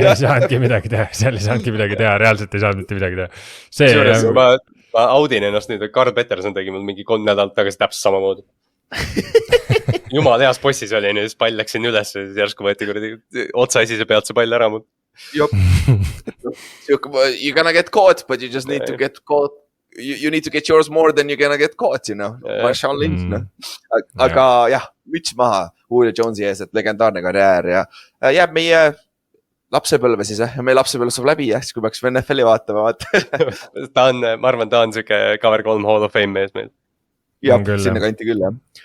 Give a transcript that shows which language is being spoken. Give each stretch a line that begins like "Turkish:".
Estonian: Ei saanudki midagi teha, seal ei saanudki midagi teha, reaalselt ei saanud mitte midagi teha. Ma audin ennast nüüd, Carl Peterson tegi mul mingi 3 nädalat tagasi täpselt samamoodi. Jumal heas possis oli, siis pall läksin üles, järsku võeti otsaesise pealt see pall ära mul. Jop.
English: You're gonna get caught, but you just need to get caught. You need to get yours more than you're gonna get caught, you know.
Estonian: Marshawn Lynch, Aga jah, müts maha Julio Jonesi ees, et legendaarne karjäär ja jääb meie lapsepõlve siis, ja meie lapsepõlve saab läbi, siis kui peaks NFL-i vaatama. Ta on, ma arvan, ta on siuke cover 3 Hall of Fame mees meil. Jah, sinna kanti küll, jah.